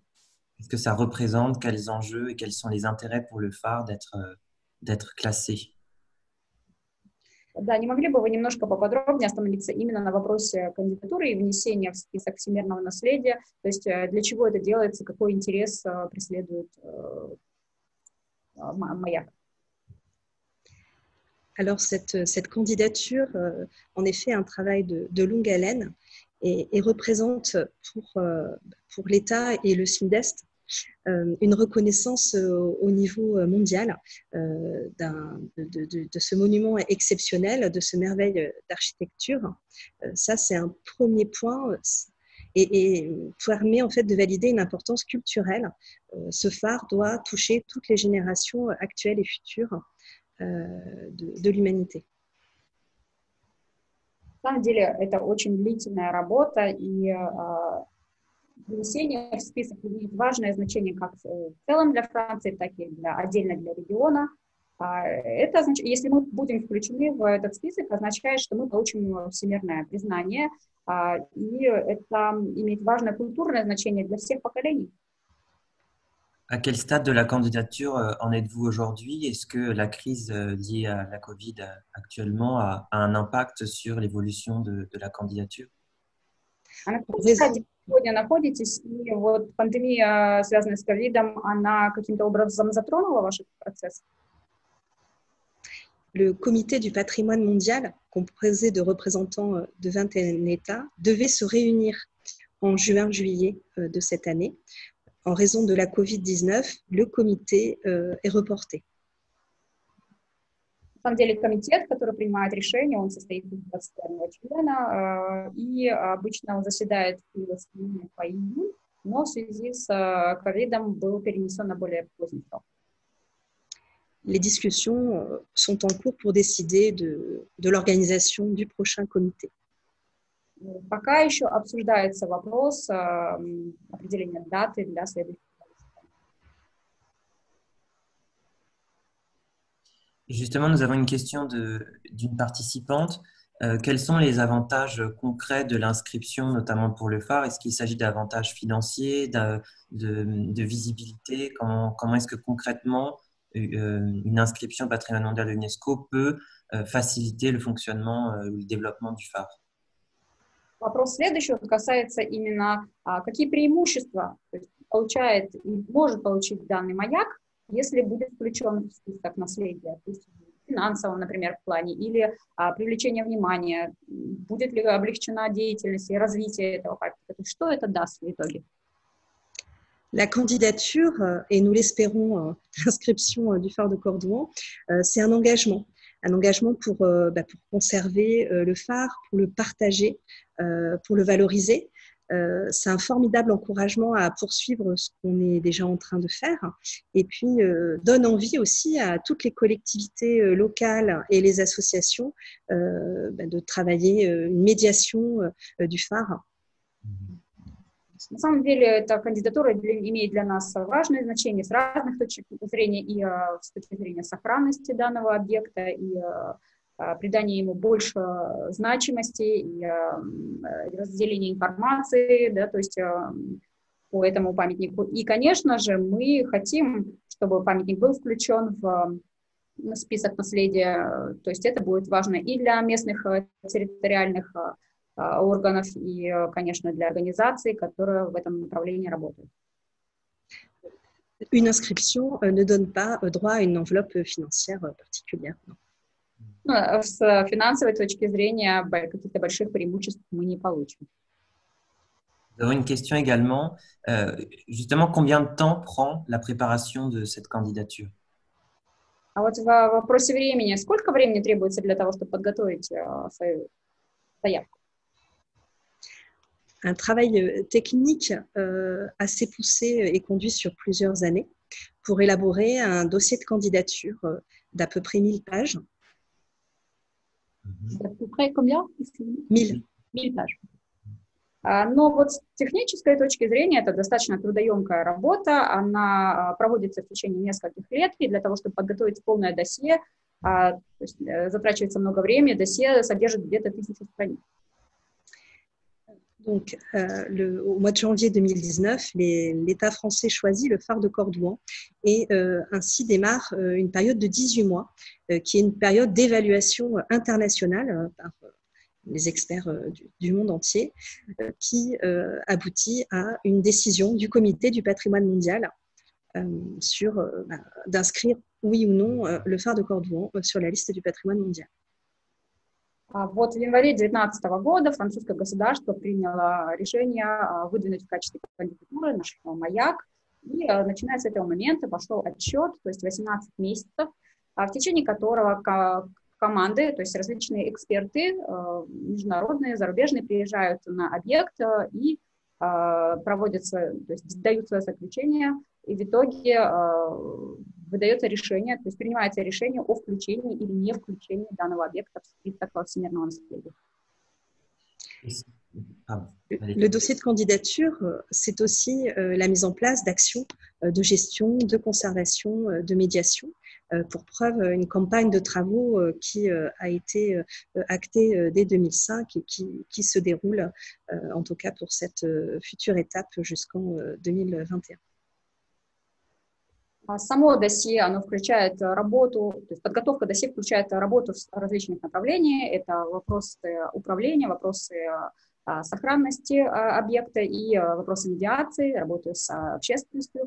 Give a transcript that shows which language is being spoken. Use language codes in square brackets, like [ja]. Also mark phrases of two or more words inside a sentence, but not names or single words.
[fr] Qu'est-ce que ça représente? Quels enjeux et quels sont les intérêts pour le phare d'être classé? [ru] Да, не могли бы вы немножко поподробнее остановиться именно на вопросе кандидатуры и внесения в список всемирного наследия? То есть для чего это делается, какой интерес преследует Маяк? [fr] Alors, cette candidature, en effet, un travail de longue haleine et représente pour l'État et le Sud-Est une reconnaissance au niveau mondial de ce monument exceptionnel, de ce merveille d'architecture. Ça, c'est un premier point et permet en fait de valider une importance culturelle. Ce phare doit toucher toutes les générations actuelles et futures de l'humanité. [ru] На самом деле это очень длительная работа, и внесение в список имеет важное значение как в целом для Франции, так и отдельно для региона. Это означает, если мы будем включены в этот список, означает, что мы получим всемирное признание, и это имеет важное культурное значение для всех поколений. [fr] À quel stade de la candidature en êtes-vous aujourd'hui? Est-ce que la crise liée à la Covid actuellement a un impact sur l'évolution de la candidature? [ru] А на каком стадии сегодня находитесь? И вот пандемия, связанная с ковидом, она каким-то образом затронула ваш процесс? [fr] Le comité du patrimoine mondial, composé de représentants de 21 États, devait se réunir en juin-juillet de cette année. En raison de la Covid-19, le comité est reporté. [ru] На самом деле комитет, который принимает решение, он состоит из 21 члена, и обычно он заседает по июню, но в связи с ковидом был перенесен на более поздний срок. [fr] Les discussions sont en cours pour décider de l'organisation du prochain comité. [ru] Пока еще обсуждается вопрос определения даты для следующего. [fr] Justement, nous avons une question d'une participante. Quels sont les avantages concrets de l'inscription, notamment pour le phare? Est-ce qu'il s'agit d'avantages financiers, de visibilité? Comment est-ce que concrètement une inscription au patrimoine mondial de l'UNESCO peut faciliter le fonctionnement ou le développement du phare? [ru] Вопрос следующий касается именно, какие преимущества получает и может получить данный маяк, если будет включен в список наследия, то есть в финансовом, например, плане, или привлечение внимания, будет ли облегчена деятельность и развитие этого парка, что это даст в итоге? [fr] La candidature, et nous l'espérons, l'inscription du phare de Cordouan, c'est un engagement pour conserver le phare, pour le partager, pour le valoriser. C'est un formidable encouragement à poursuivre ce qu'on est déjà en train de faire et puis donne envie aussi à toutes les collectivités locales et les associations de travailler une médiation du phare. [ru] На самом деле, эта кандидатура имеет для нас важное значение с разных точек зрения, и с точки зрения сохранности данного объекта, и придания ему больше значимости, и разделения информации, да, то есть по этому памятнику. И, конечно же, мы хотим, чтобы памятник был включен в список наследия, то есть это будет важно и для местных территориальных органов и, конечно, для организаций, которые в этом направлении работают. [fr] Une inscription ne donne pas droit à une enveloppe financière particulière. [ru] Ну, с финансовой точки зрения каких-то больших преимуществ мы не получим. [fr] Nous avons une question également. Justement, combien de temps prend la préparation de cette candidature? [ru] А вот в вопросе времени, сколько времени требуется для того, чтобы подготовить свою заявку? [fr] Un travail technique assez poussé est conduit sur plusieurs années pour élaborer un dossier de candidature d'à peu près 1000 pages. À peu près combien? 1000. 1000 pages. [ru] Но вот с технической точки зрения это достаточно трудоемкая работа, она проводится в течение нескольких лет, и для того, чтобы подготовить полное досье, то есть затрачивается много времени, досье содержит где-то 1000 страниц. [fr] Donc, au mois de janvier 2019, l'État français choisit le phare de Cordouan et ainsi démarre une période de 18 mois, qui est une période d'évaluation internationale par les experts du monde entier, qui aboutit à une décision du Comité du patrimoine mondial d'inscrire oui ou non le phare de Cordouan sur la liste du patrimoine mondial. [ru] Вот в январе 2019 года французское государство приняло решение выдвинуть в качестве кандидатуры наш маяк. И начиная с этого момента пошел отсчет, то есть 18 месяцев, в течение которого команды, то есть различные эксперты, международные, зарубежные, приезжают на объект и проводятся, то есть дают свое заключение, и в итоге выдается решение, то есть принимается решение о включении или не включении данного объекта в список всемирного наследия. [fr] Le dossier de candidature, c'est aussi la mise en place d'actions de gestion, de conservation, de médiation. Pour preuve, une campagne de travaux qui a été actée dès 2005 et qui se déroule, en tout cas pour cette future étape, jusqu'en 2021. [ru] Само досье, оно включает работу, то есть подготовка досье включает работу в различных направлениях. Это вопросы управления, вопросы сохранности объекта и вопросы медиации, работы с общественностью.